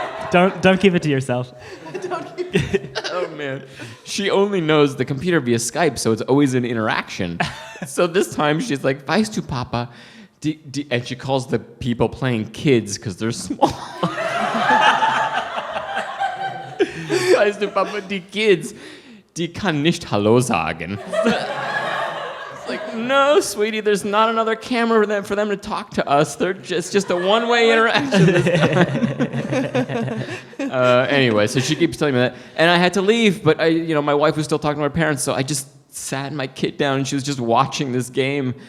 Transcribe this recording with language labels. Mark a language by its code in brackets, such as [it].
[en] Don't keep it to yourself. Oh man, she only knows the computer via Skype, so it's always an interaction. So this time she's like, [de] "Weißt du, Papa?" [en] And she calls the people playing kids because they're small. [de] Weißt du, Papa, die Kids, die kann nicht Hallo sagen. [en] It's like, no, sweetie, there's not another camera for them to talk to us. It's just a one-way interaction this time. Anyway, so she keeps telling me that, and I had to leave, but my wife was still talking to her parents, so I just sat my kid down, and she was just watching this game.